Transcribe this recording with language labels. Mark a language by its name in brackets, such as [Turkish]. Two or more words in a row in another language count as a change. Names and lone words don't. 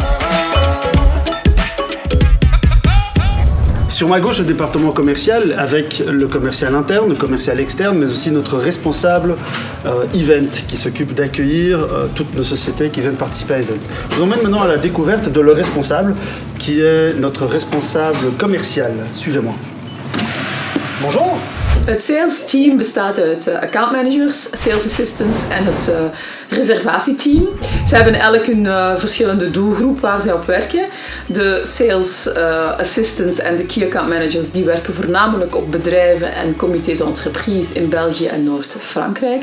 [French] Sur ma gauche, le département commercial avec le commercial interne, le commercial externe, mais aussi notre responsable event qui s'occupe d'accueillir toutes nos sociétés qui viennent participer à l'event. Je vous emmène maintenant à la découverte de le responsable qui est notre responsable commercial. Suivez-moi. Bonjour. [Dutch] Het [English] sales team [Dutch] bestaat uit [English] account managers, sales assistants [Dutch] en het reservatieteam. Ze hebben elk een verschillende doelgroep waar zij op werken. De [English] sales assistants [Dutch] en de [English] key account managers [Dutch] die werken voornamelijk op bedrijven en [French] comité d'entreprise [Dutch] in België en Noord-Frankrijk.